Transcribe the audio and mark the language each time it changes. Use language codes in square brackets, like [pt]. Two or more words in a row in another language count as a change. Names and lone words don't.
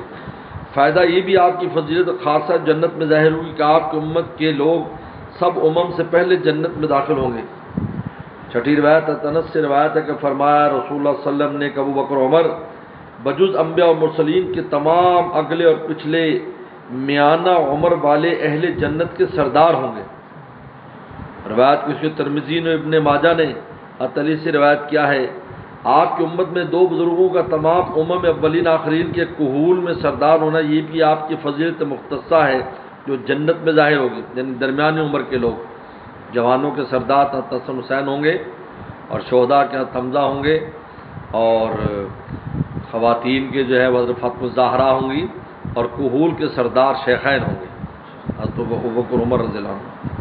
[ur] فائدہ یہ بھی آپ کی فضیلت خاصہ جنت میں ظاہر ہوگی کہ آپ کی امت کے لوگ سب امم سے پہلے جنت میں داخل ہوں گے، چھٹی روایت انس سے روایت ہے کہ فرمایا رسول اللہ [ar] صلی اللہ علیہ وسلم [ur] نے کہ ابو بکر عمر بجز انبیاء و مرسلین کے تمام اگلے اور پچھلے میانہ عمر والے اہل جنت کے سردار ہوں گے۔ روایت کو اس کے ترمذی نے ابن ماجہ نے علی سے روایت کیا ہے، آپ کی امت میں دو بزرگوں کا تمام امم اولین آخرین کے کہول میں سردار ہونا یہ بھی آپ کی فضیلت مختصہ ہے جو جنت میں ظاہر ہوگی، یعنی درمیانی عمر کے لوگ، جوانوں کے سردار حسن حسین ہوں گے اور شہداء کے حمزہ ہوں گے، اور خواتین کے جو ہے حضرت فاطمہ الزہرا ہوں گی، اور کہول کے سردار شیخین ہوں گے حضرت ابوبکر عمر [ar] رضی اللہ عنہ۔